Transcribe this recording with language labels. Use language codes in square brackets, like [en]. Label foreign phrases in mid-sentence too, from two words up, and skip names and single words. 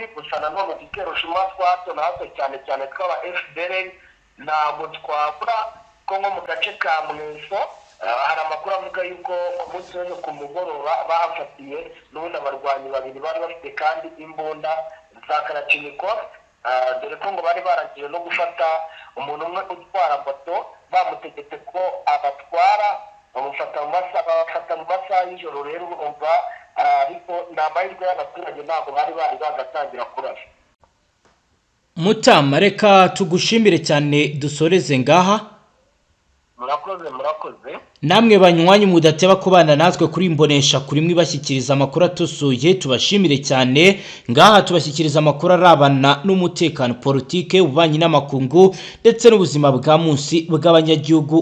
[rn] gusa nanone igitero shuma twa hato na hato cyane tw'aba FDLR ntabwo twabura ko nko mu gace ka Mweso hari amakuru avuga yuko ku munsi w'ejo ku mugoroba bahafatiye n'ubundi abarwanyi babiri bari bafite kandi imbunda za Kalashnikov, dore ko ngo bari barangije no gufata umuntu umwe utwara moto, bamutegetse ko abatwara bamufata mu masaha y'ijoro. rero umva ariko ni amahirwe y'abaturage ntabwo bari bagatangira kurasa. Mutama, reka tugushimire cyane dusoreze ngaha. murakoze. Namwe banywanyi mudateba kubana natwe kuri Imbonesha kuri mwe bashyikiriza amakuru atosoye, tubashimire cyane. Ngaha tubashyikiriza amakuru arabana n'umutekano, politike, ububanyi n'amakungu ndetse n'ubuzima bwa munsi bw'abanyagihugu.